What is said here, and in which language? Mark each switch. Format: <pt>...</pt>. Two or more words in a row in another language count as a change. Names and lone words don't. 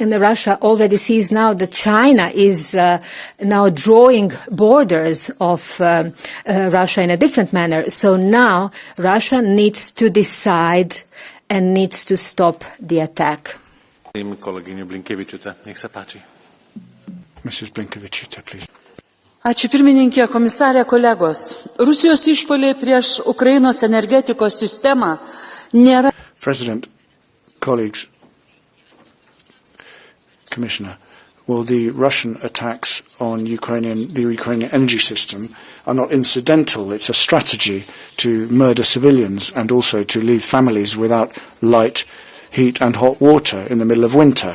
<en>and Russia already sees now that China is now drawing borders of Russia in a different manner. So now Russia needs to decide and needs to stop the attack. Mrs. Blinkevičiūtė, please.</en> <lt>Ačiū pirmininkė, komisarė, kolegos. Rusijos išpuoliai prieš Ukrainos energetikos sistemą nėra.</lt> <en>President, colleagues, Commissioner, well, the Russian attacks on the Ukrainian energy system are not incidental. It's a strategy to murder civilians and also to leave families without light, heat and hot water in the middle of winter.</en>